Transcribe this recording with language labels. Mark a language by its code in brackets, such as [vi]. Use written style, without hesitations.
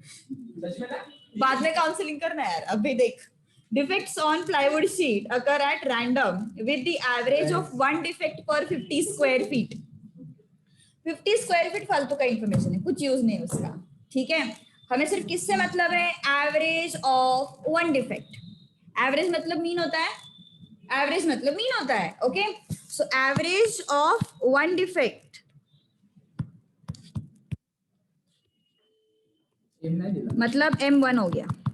[hi] बाद में काउंसलिंग करना है यार. अभी देख. [en] Defects on plywood sheet occur at random with the average of 1 defect per 50 square feet. [hi] 50 square feet फालतू का इंफॉर्मेशन है, कुछ यूज नहीं उसका. ठीक है, हमें सिर्फ किससे मतलब है? Average of 1 defect. एवरेज मतलब मीन होता है. एवरेज मतलब मीन होता है. Okay, [en] so average of 1 defect [hi] मतलब M1 हो गया.